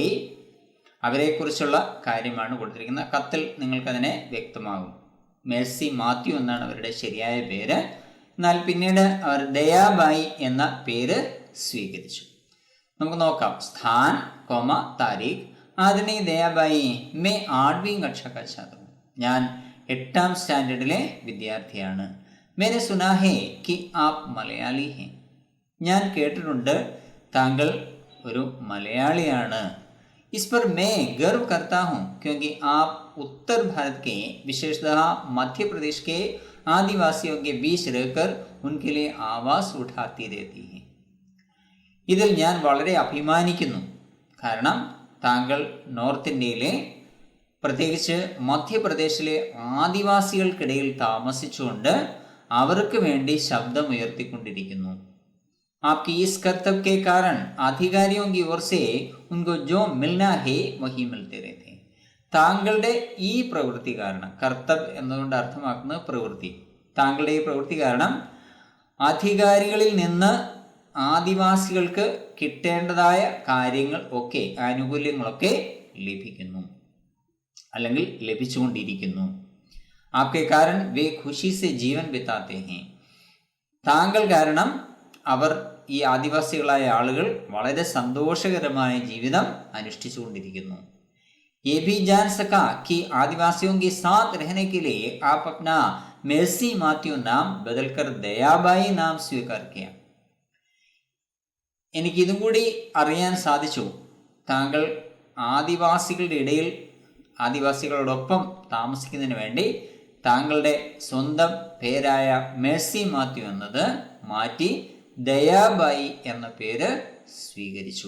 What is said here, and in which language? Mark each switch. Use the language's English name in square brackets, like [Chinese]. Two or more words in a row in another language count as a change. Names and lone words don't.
[Malayalam] അവരെക്കുറിച്ചുള്ള കാര്യമാണ് കൊടുത്തിരിക്കുന്നത്. കത്തിൽ നിങ്ങൾക്കതിനെ വ്യക്തമാകും. മേഴ്സി മാത്യു എന്നാണ് അവരുടെ ശരിയായ പേര്. എന്നാൽ പിന്നീട് അവർ ദയാബായി എന്ന പേര് സ്വീകരിച്ചു. നമുക്ക് നോക്കാം. [Hindi] स्थान, कोमा, तारीख. आदरणीय दयाबाई, मैं 8वीं कक्षा का छात्र हूँ. [Malayalam] ഞാൻ 8ാം സ്റ്റാൻഡേർഡിലെ വിദ്യാർത്ഥിയാണ്. [Hindi] मैंने सुना है कि आप मलयाली हैं. [Malayalam] ഞാൻ കേട്ടിട്ടുണ്ട് താങ്കൾ ഒരു മലയാളിയാണ്. [Hindi] ഇസ് पर मैं गर्व करता हूँ क्योंकि आप उत्तर भारत के विशेषतः मध्य प्रदेश के आदिवासियों के बीच रहकर उनके लिए आवाज उठाती रहती हैं. [Malayalam] ഇതിൽ ഞാൻ വളരെ അഭിമാനിക്കുന്നു. കാരണം താങ്കൾ നോർത്ത് ഇന്ത്യയിലെ, പ്രത്യേകിച്ച് മധ്യപ്രദേശിലെ ആദിവാസികൾക്കിടയിൽ താമസിച്ചുകൊണ്ട് അവർക്ക് വേണ്ടി ശബ്ദമുയർത്തിക്കൊണ്ടിരിക്കുന്നു. [Hindi] आपकी इस कर्तव्य के कारण अधिकारियों की ओर से उनको जो मिलना है वही मिलते रहते. [Malayalam] താങ്കളുടെ ഈ പ്രവൃത്തി കാരണം, കർത്തവ്യം എന്നതുകൊണ്ട് അർത്ഥമാക്കുന്നത് പ്രവൃത്തി, താങ്കളുടെ ഈ പ്രവൃത്തി കാരണം അധികാരികളിൽ നിന്ന് ആദിവാസികൾക്ക് കിട്ടേണ്ടതായ കാര്യങ്ങൾ ഒക്കെ, ആനുകൂല്യങ്ങളൊക്കെ ലഭിക്കുന്നു, അല്ലെങ്കിൽ ലഭിച്ചുകൊണ്ടിരിക്കുന്നു. [Hindi] आपके कारण वे खुशी से जीवन बिताते हैं. [Malayalam] താങ്കൾ കാരണം അവർ, ഈ ആദിവാസികളായ ആളുകൾ, വളരെ സന്തോഷകരമായ ജീവിതം അനുഷ്ഠിച്ചുകൊണ്ടിരിക്കുന്നു. [Hindi] ये भी जान सका कि आदिवासियों के साथ रहने के लिए आप अपना मेर्सी मात्यू नाम बदलकर दयाबाई नाम स्वीकार किया. [Malayalam] എനിക്കിതും കൂടി അറിയാൻ സാധിച്ചു, താങ്കൾ ആദിവാസികളുടെ ഇടയിൽ ആദിവാസികളോടൊപ്പം താമസിക്കുന്നതിന് വേണ്ടി താങ്കളുടെ സ്വന്തം പേരായ മേഴ്സി മാത്യു എന്നത് മാറ്റി ദയാബായി എന്ന പേര് സ്വീകരിച്ചു.